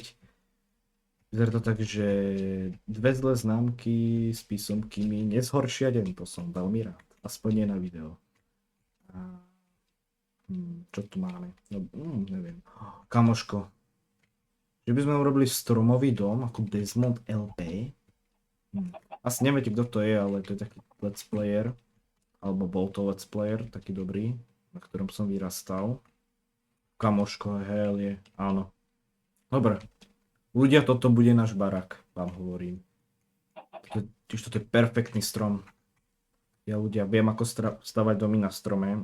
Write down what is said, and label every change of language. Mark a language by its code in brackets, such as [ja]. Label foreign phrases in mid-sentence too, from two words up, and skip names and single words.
[sk] Vyzerá to tak, že dve zlé známky s písomkami nezhoršia deň, to som veľmi rád. Aspoň nie na video. A, čo tu máme? No, neviem. Kamoško. Že by sme urobili stromový dom ako Desmond LP. Asi neviete, kto to je, ale to je taký [en] let's player. [sk] Alebo bol to [en] let's player, [sk] taký dobrý, na ktorom som vyrastal. Kamoško, hell je, áno. Dobre. Ľudia, toto bude náš barak, vám hovorím. Toto je perfektný strom. Ja ľudia, viem ako stavať domy na strome.